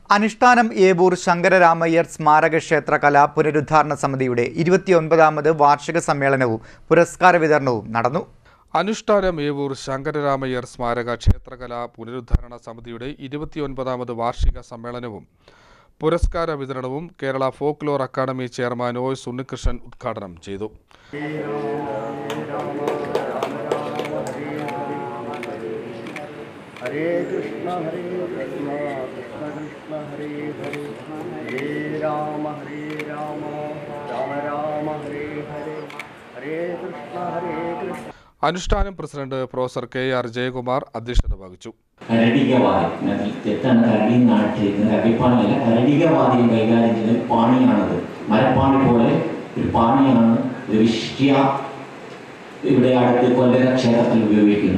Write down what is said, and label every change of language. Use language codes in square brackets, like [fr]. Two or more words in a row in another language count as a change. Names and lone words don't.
[ml] അനുഷ്ഠാനം ഏവൂർ ശങ്കരരാമയ്യർ സ്മാരക ക്ഷേത്ര കലാ പുനരുദ്ധാരണ സമിതിയുടെ 29ാമത് വാർഷിക സമ്മേളനവും പുരസ്കാര വിതരണവും നടന്നു. അനുഷ്ഠാനം ഏവൂർ ശങ്കരരാമയ്യർ സ്മാരക ക്ഷേത്രകലാ പുനരുദ്ധാരണ സമിതിയുടെ 29ാമത് വാർഷിക സമ്മേളനവും പുരസ്കാര വിതരണവും കേരള ഫോക്ലോർ അക്കാദമി ചെയർമാൻ OS ഉണ്ണികൃഷ്ണൻ ഉദ്ഘാടനം ചെയ്തു. [sa] हरे कृष्ण कृष्ण कृष्ण हरे हरे हरे राम राम राम हरे हरे हरे कृष्ण. [ml] അനുഷ്ഠാനം പ്രസിഡന്റ് പ്രൊഫസർ KR ജയകുമാർ അധ്യക്ഷത വഹിച്ചു. കരടികവാദിയും കൈകാര്യം ചെയ്യുന്ന പാണിയാണത്. മരപ്പാണി പോലെ ഒരു പാണിയാണ് ഇവിടെ അടുത്ത് കൊല്ലര ക്ഷേത്രത്തിൽ ഉപയോഗിക്കുന്നു.